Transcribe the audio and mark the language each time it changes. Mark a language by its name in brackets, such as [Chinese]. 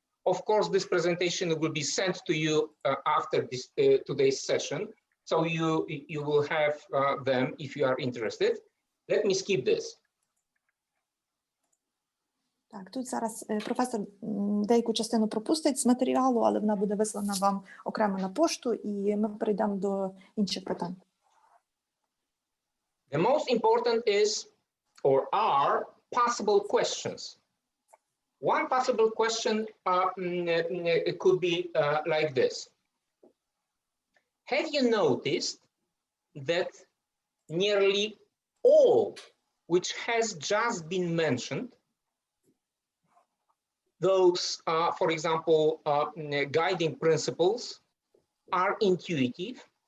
[English] Of course, this presentation will be sent to you after this today's session, so you will have them if you are interested. Let me skip this. [Ukrainian] Так, тут зараз професор деяку частину пропустить з матеріалу, але вона буде вислана вам окремо на пошту, і ми перейдемо до інших питань. [English] The most important is, or are, possible questions. One possible question could be like this. Have you noticed that nearly all which has just been mentioned, those, for example, guiding principles, are intuitive?